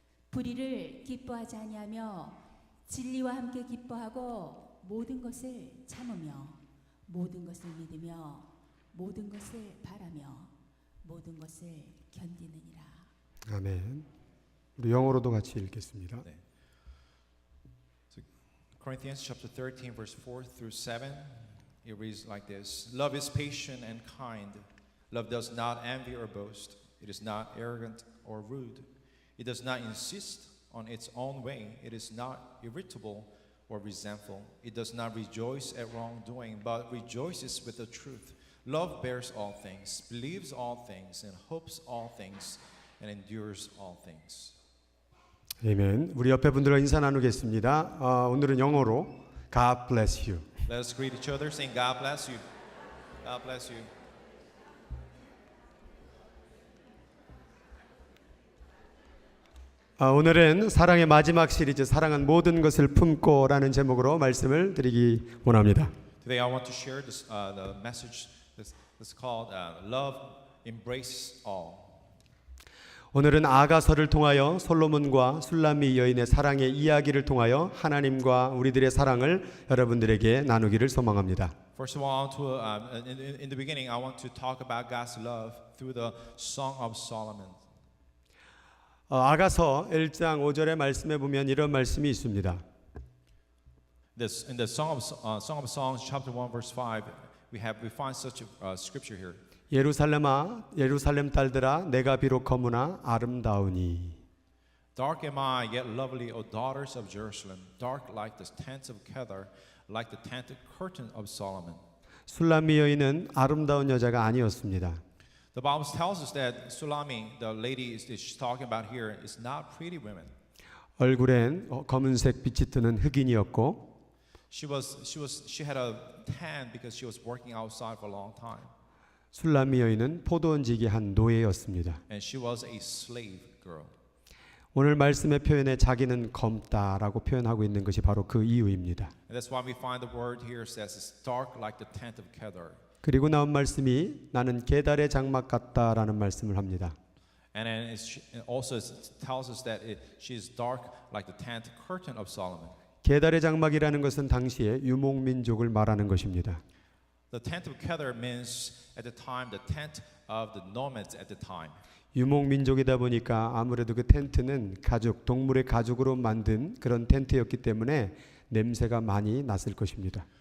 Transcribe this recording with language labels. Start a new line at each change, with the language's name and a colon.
Korean: 불의를 기뻐하지 아니하며 진리와 함께 기뻐하고 모든 것을 참으며 모든 것을 믿으며 모든 것을 바라며 모든 것을 견디느니라. 아멘. 우리 영어로도 같이 읽겠습니다. 네.
English: So, Corinthians chapter 13 verse 4 through 7 it reads like this. Love is patient and kind. Love does not envy or boast. It is not arrogant or rude. It does not insist on its own way. It is not irritable or resentful. It does not rejoice at wrongdoing, but rejoices with the truth. Love bears all things, believes all things, and hopes all things, and endures all things.
Korean: 아멘. 우리 옆에 분들과 인사 나누겠습니다. 오늘은 영어로
English: God bless you. Let us greet each other, saying, God bless you. God bless you.
Korean: 오늘은 사랑의 마지막 시리즈 사랑은 모든 것을 품고라는 제목으로 말씀을 드리기 원합니다.
English: Today I want to share this, the message that's called Love Embrace All.
Korean: 오늘은 아가서를 통하여 솔로몬과 술람미 여인의 사랑의 이야기를 통하여 하나님과 우리들의 사랑을 여러분들에게 나누기를 소망합니다.
English: First of all, in the beginning, I want to talk about God's love through the Song of Solomon.
Korean: 아가서 1장 5절의 말씀에 보면 이런 말씀이 있습니다.
English: In the Song of Songs, chapter 1, verse 5, we find such a scripture here.
Korean: 예루살렘아, 예루살렘 딸들아, 내가 비록 거무나 아름다우니.
English: Dark am I, yet lovely, O daughters of Jerusalem, dark like the tents of Kedar, like the tented curtain of Solomon.
Korean: 술람미 여인은 아름다운 여자가 아니었습니다.
English: The Bible tells us that Sulami, the lady she's talking about here, is not pretty women.
Korean: 얼굴엔 검은색 빛이 뜨는 흑인이었고,
English: she had a tan because she was working outside for a long time.
Korean: 술람미 여인은 포도원지기 한 노예였습니다.
English: And she was a slave girl.
Korean: 오늘 말씀의 표현에 자기는 검다라고 표현하고 있는 것이 바로 그 이유입니다.
English: And that's why we find the word here says it's dark like the tent of Kedar.
Korean: 그리고 나온 말씀이 나는 게달의 장막 같다라는 말씀을 합니다.
English: And then it also tells us that she is dark like the tent curtain of Solomon.
Korean: 게달의 장막이라는 것은 당시에 유목민족을 말하는 것입니다.
English: The tent of Kedar means at the time the tent of the nomads at the time.
Korean: 유목민족이다 보니까 아무래도 그 텐트는 가죽, 동물의 가죽으로 만든 그런 텐트였기 때문에 냄새가 많이 났을 것입니다.